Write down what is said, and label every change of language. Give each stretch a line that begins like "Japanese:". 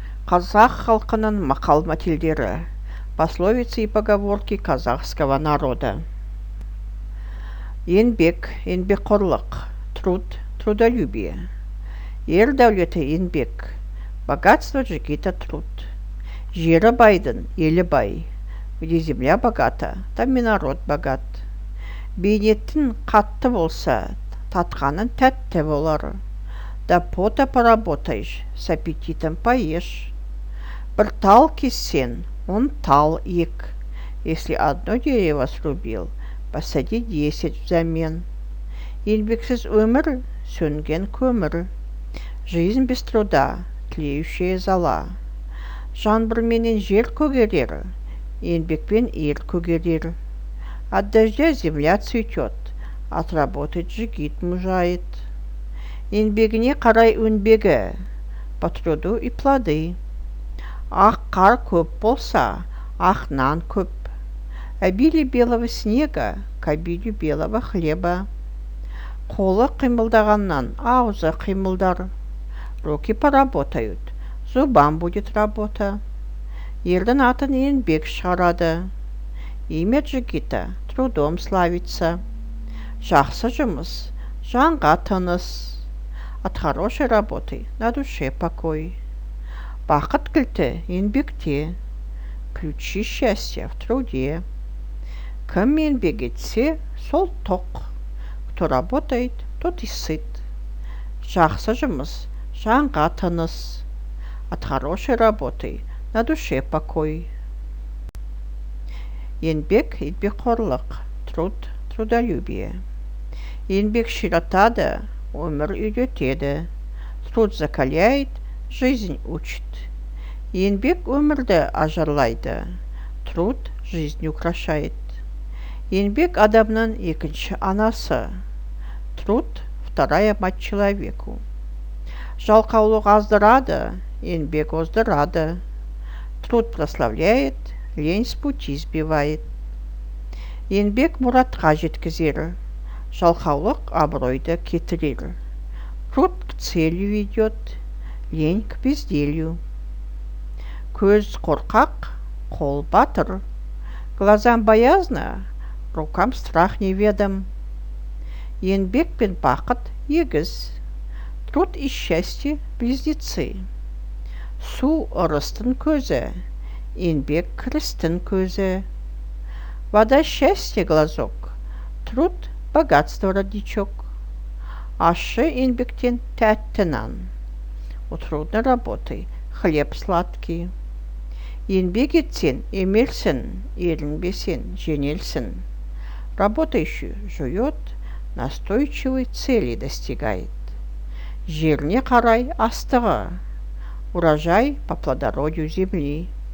Kazakh: Қазақ халқының мақал-мәтелдері.
Russian: Пословицы и поговорки казахского народа.
Kazakh: Еңбек, еңбекқорлық.
Russian: Труд, трудолюбие.
Kazakh: Ер дәулеті еңбек,
Russian: богатство жігіті труд.
Kazakh: Жері байдың, елі бай,
Russian: где земля богата, там и народ богат.
Kazakh: Бейнеттің қатты болса, татқаның тәтті болар.
Russian: Да пота поработаешь, с аппетитом поешь.
Kazakh: Бір тал кессен, он тал ек.
Russian: Если одно дерево срубил, посади 10 взамен.
Kazakh: Еңбексіз өмір, сөнген көмір.
Russian: Жизнь без труда, тлеющая зола.
Kazakh: Жаңбырменен жер көгерер, еңбекпен ер көгерер.
Russian: От дождя земля цветет, от работы жігіт мужает.
Kazakh: Еңбегіне қарай өнбегі,
Russian: по труду и плоды.
Kazakh: Ақ қар көп болса, ақ нан көп.
Russian: Обилие белого снега к обилию белого хлеба.
Kazakh: Қолы қимылдағаннан аузы қимылдар.
Russian: Руки поработают, зубам будет работа.
Kazakh: Ердің атын еңбек шығарады.
Russian: Имя жігіті трудом славится.
Kazakh: Жақсы жұмыс, жанға тыныс.
Russian: От хорошей работы на душе покой.
Kazakh: Бақыт кілті еңбекте,
Russian: ключи счастья в труде.
Kazakh: Кім еңбек етсе, сол тоқ.
Russian: Кто работает, тот и сыт.
Kazakh: Жақсы жұмыс, жанға тыныс.
Russian: От хорошей работы на душе покой.
Kazakh: Еңбек, еңбекқорлық.
Russian: Труд, трудолюбие.
Kazakh: Еңбек ширатады, өмір үйретеді.
Russian: Труд закаляет, жизнь учит.
Kazakh: Еңбек өмірді ажарлайды.
Russian: Труд жизнь украшает.
Kazakh: Еңбек адамның екінші анасы.
Russian: Труд вторая мать человеку.
Kazakh: Жалқаулық аздырады, еңбек оздырады.
Russian: Труд прославляет, лень с пути сбивает.
Kazakh: Еңбек мұратқа жеткізер, жалқаулық абыройды кетірер.
Russian: Труд к целью ведет, лень к безделью.
Kazakh: Көз қорқақ, қол батыр.
Russian: Глазам боязно, рукам страх неведом.
Kazakh: Еңбек пен бақыт егіз.
Russian: Труд и счастье близнецы.
Kazakh: Су ырыстың көзі, еңбек кірістің көзі.
Russian: Вода счастье глазок, труд богатство родничок.
Kazakh: Ащы еңбектен тәтті нан.
Russian: У трудной работы хлеб сладкий.
Kazakh: Еңбек етсен, емелсін, ерінбесен, жеңелсін.
Russian: Работающий жует, настойчивой цели достигает.
Kazakh: Жеріне қарай астығы,
Russian: урожай по плодородию земли.